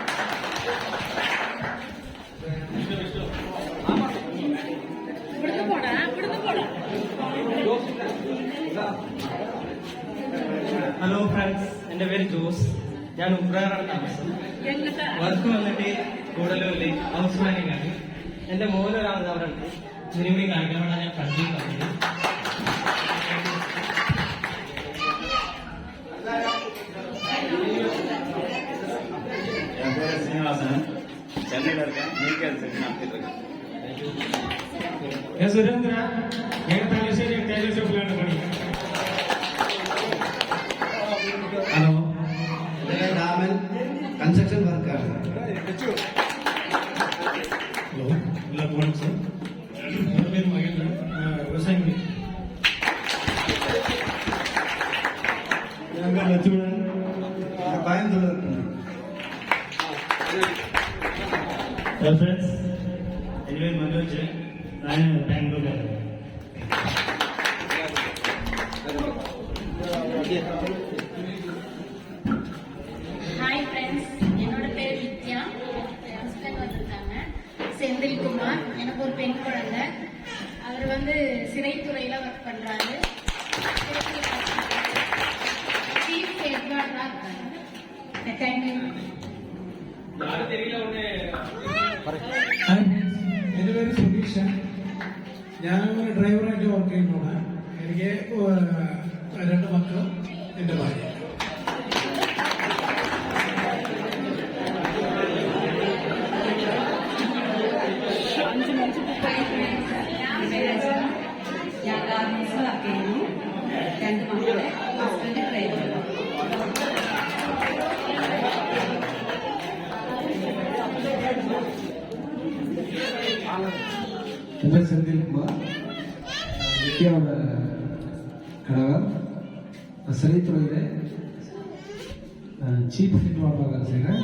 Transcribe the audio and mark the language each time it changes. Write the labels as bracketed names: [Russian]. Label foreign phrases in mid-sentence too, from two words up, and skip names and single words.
[English] hello friends, [Malayalam] എൻ്റെ പേര് ജോസ്. ഞാൻ ഉബ്രാറാണ് താമസം. വർക്ക് വന്നിട്ട് കൂടലൂരിൽ [English] house managing [Malayalam] ആണ്. എൻ്റെ മോനൊരാൾ അവിടെ ഉണ്ട്. ഇതിനുകൂടി കാണിക്കാനാണ് ഞാൻ കണ്ടിട്ട് വന്നത്. [Tamil] என் பேர் சீனிவாசன். சென்னையில் இருக்கேன். நீக்கல் செஞ்சு நடத்திட்டு இருக்கேன். [Malayalam] ഞാൻ സുരേന്ദ്ര. ഞാൻ തലശ്ശേരി ടൈലർ ഷോപ്പിലാണ് പണി. ഹലോ, ഞാൻ രാമൻ, [English] construction workആണ്. [Malayalam] ഹലോ, എല്ലാവർക്കും വണക്കം. എൻ്റെ പേര് മഹേന്ദ്രൻ. വ്യവസായം. ഞാൻ ലച്ചുമണൻ, കോയമ്പത്തൂർ. [English] hello friends, [Malayalam] എൻ്റെ പേര് മനോജ്. ഞാൻ ബാംഗ്ലൂരിലാണ്. [English] hi friends, [Tamil] என்னோட பேர் வித்யா. என் ஹஸ்பண்ட் வந்திருக்காங்க, செந்தில்குமார். எனக்கு ஒரு பெண் குழந்தை. அவர் சிறைத்துறையில் ஒர்க் பண்ணுறாரு. [English] chief safeguardஆக [Tamil] இருக்காங்க. தேங்க்யூ. யாரும் தெரியல ஒன்று [Malayalam] എൻ്റെ പേര് സുധീഷൻ. ഞാനൊരു ഡ്രൈവറായിട്ട് വർക്ക് ചെയ്യുന്നതാണ്. എനിക്ക് 2 മക്കളും എൻ്റെ ഭാര്യ. ഞാൻ ഗാർമെന്റ്സിൽ വർക്ക് ചെയ്യുന്നു. 2 മക്കളെ, [English] husband driver. [Tamil] என் பேர் செந்தில்குமார். வித்யாவோட கணவர். சிறைத்துறையில் [English] chief head warderஆக [Tamil] வேலை செய்கிறேன்.